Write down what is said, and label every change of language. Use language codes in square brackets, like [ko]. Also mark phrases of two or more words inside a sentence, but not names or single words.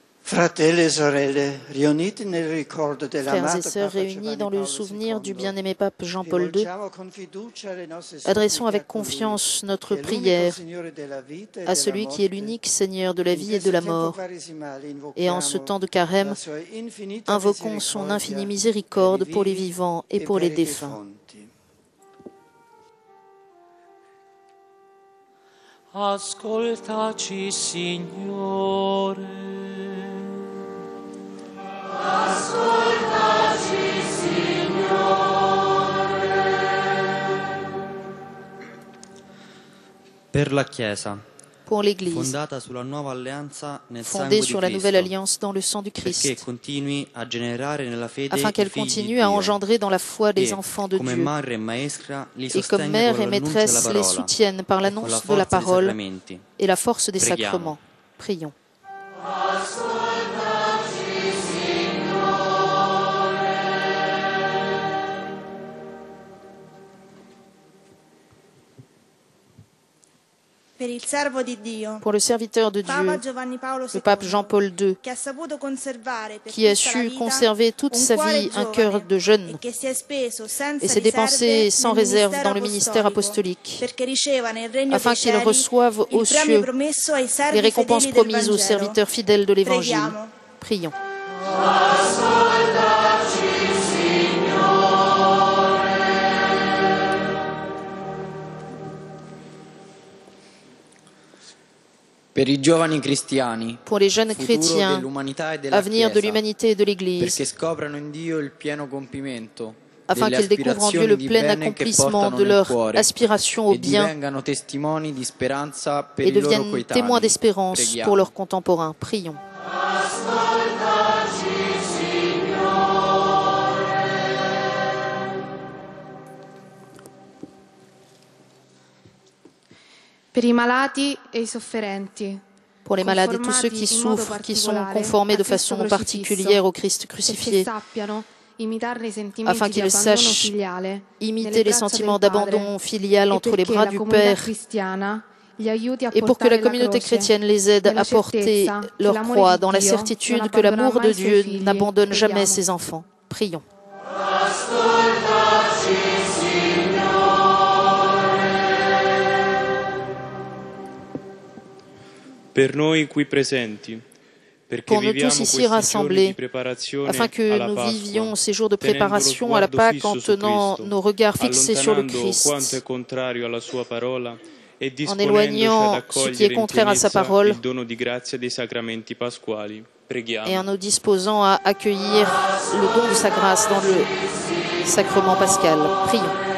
[it] Fratelli e sorelle, riuniti nel ricordo [fr] Frères et [it] dell'amato [fr] sœurs [it] Papa [fr] réunis [it] Giovanni [fr] dans le [it] Paolo [fr] souvenir du [it] II, [fr] bien-aimé pape Jean-Paul II, [it] rivolgiamo con fiducia le nostre [fr] adressons avec [it] suppliche a colui [fr] confiance notre [it] che è l'unico [fr] prière [it] Signore della vita e [fr] à [it] della [fr] celui qui est [it] morte. [fr] l'unique Seigneur de la [it] In [fr] vie et de [it] questo [fr] la [it] tempo [fr] mort. [it] quaresimale [fr] Et en ce [it] invochiamo [fr] temps de carême, [it] la sua infinita [fr] invoquons son [it] misericordia [fr] infinie [it] per i [fr] miséricorde pour les [it] vivi [fr] vivants et [it] e [fr] pour [it] per [fr] les [it] i [fr] défunts. [it] defunti. Ascoltaci, Signore. Ascoltaci, Signore. Per la Chiesa, [fr] Pour l'Église, [it] fondata sulla nuova alleanza nel [fr] fondée [it] sangue [fr] sur [it] di [fr] la nouvelle [it] Cristo, [fr] alliance dans le sang du [it] perché [fr] Christ, [it] continui a generare nella fede [fr] afin [it] i [fr] qu'elle [it] figli di [fr] continue à [it] Dio, [fr] engendrer dans la foi des [it] e, [fr] enfants de [it] come [fr] Dieu. [it] madre e maestra, li [fr] Et comme [it] sostenga [fr] mère [it] con [fr] et [it] l'annuncio della [fr] maîtresse les [it] parola [fr] soutiennent par [it] e con la [fr] l'annonce de la [it] forza dei [fr] parole [it] sacramenti. [fr] et la force des [it] Preghiamo. [fr] sacrements. Prions. [it] Per il servo di Dio, [fr] Pour le serviteur de [it] Papa [fr] Dieu, [it] Giovanni Paolo [fr] le pape [it] II, [fr] Jean-Paul II, [it] che ha saputo conservare per [fr] qui a [it] tutta la su vita [fr] conserver toute [it] un [fr] sa [it] cuore [fr] vie un [it] giovane [fr] cœur de jeune [it] e che si è speso senza [fr] et s'est dépensé [it] riserve [fr] sans [it] nel [fr] réserve dans le ministère apostolique, [it] perché riceva nel regno [fr] afin [it] dei [fr] qu'il [it] cieli [fr] reçoive aux [it] il premio [fr] cieux [it] promesso ai servi [fr] les récompenses [it] fedeli del [fr] promises aux [it] Vangelo. [fr] serviteurs fidèles de l'Évangile. [it] Preghiamo. [fr] Prions. [it] Per i giovani cristiani, [fr] Pour les jeunes [it] futuro [fr] chrétiens, [it] dell'umanità e della [fr] avenir de [it] Chiesa, [fr] l'humanité et de l'Église, [it] perché scoprano in Dio il pieno compimento [fr] afin [it] delle [fr] qu'ils découvrent en Dieu le [it] aspirazioni di [fr] plein [it] bene che [fr] accomplissement [it] portano [fr] de [it] nel [fr] leur [it] cuore [fr] aspiration au [it] e [fr] bien [it] divengano testimoni di speranza per [fr] et [it] i loro [fr] deviennent [it] coetanei. [fr] témoins d'espérance [it] Preghiamo. [fr] pour leurs contemporains. Prions. [it] Per i malati e i sofferenti, [fr] Pour les malades et tous ceux qui souffrent, qui sont conformés de façon particulière au Christ crucifié, afin qu'ils sachent imiter les sentiments d'abandon filial entre les bras du Père, et pour que la communauté chrétienne les aide à porter leur croix dans la certitude que l'amour de Dieu n'abandonne jamais ses enfants. Prions. [it] Per noi qui presenti, perché [fr] Pour nous [it] viviamo [fr] tous ici [it] questi giorni [fr] rassemblés, [it] di preparazione [fr] afin que [it] alla [fr] nous [it] Pasqua, [fr] vivions ces jours de [it] tenendo lo [fr] préparation à la [it] sguardo [fr] Pâque en [it] fisso su [fr] tenant [it] Cristo, [fr] nos regards fixés sur le [it] allontanando quanto è [fr] Christ, [it] contrario alla sua parola e [fr] en [it] disponendoci ad [fr] éloignant ce qui est [it] accogliere in [fr] contraire à sa [it] pienezza [fr] parole [it] il dono di grazia dei sacramenti pasquali. Preghiamo. [fr] et en nous disposant à accueillir le don de sa grâce dans le sacrement pascal. Prions.